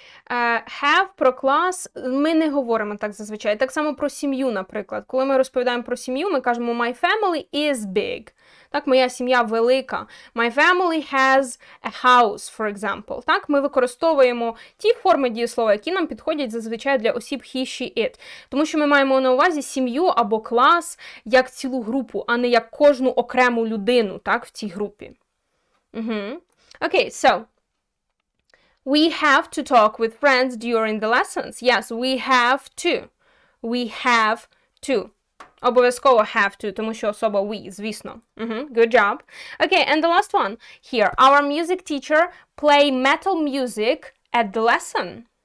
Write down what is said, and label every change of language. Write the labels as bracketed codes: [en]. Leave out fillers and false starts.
[uk] Have про клас ми не говоримо так зазвичай. Так само про сім'ю, наприклад. Коли ми розповідаємо про сім'ю, ми кажемо [en] my family is big. [uk] Так, моя сім'я велика. [en] My family has a house, for example. [uk] Так, ми використовуємо ті форми дієслова, які нам підходять зазвичай для осіб he, she, it. Тому що ми маємо на увазі сім'ю або клас як цілу групу, а не як кожну окрему людину, так, в цій групі. [en] Okay, so we have to talk with friends during the lessons. Yes, we have to. We have to. [uk] Обов'язково have to, тому що особа we, звісно. [en] Good job. Okay, and the last one. Here, our music teacher play metal music at the lesson.